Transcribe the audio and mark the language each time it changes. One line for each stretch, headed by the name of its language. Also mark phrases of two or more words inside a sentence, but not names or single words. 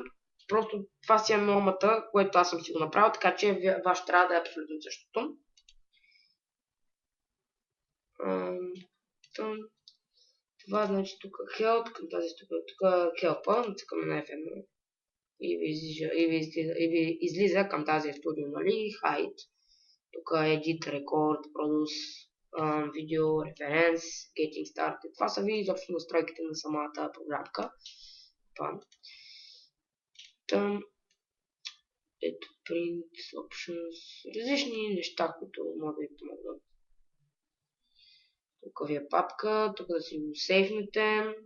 Bulgarian: Просто това си е нормата, което аз съм си го направил, така че ваш трябва да е абсолютно същото. Това значи тук help, към тази тук help-а, натискаме на F1 и ви излиза към тази студио, нали, hide.
English: Тук edit, record, produce, video, reference, getting started.
Bulgarian: Това са ви изобщо настройките на самата програмка. Ето
English: print, options,
Bulgarian: различни неща, които могат да ви помогнат. Тук ви е папка, тук да си го сейфнете.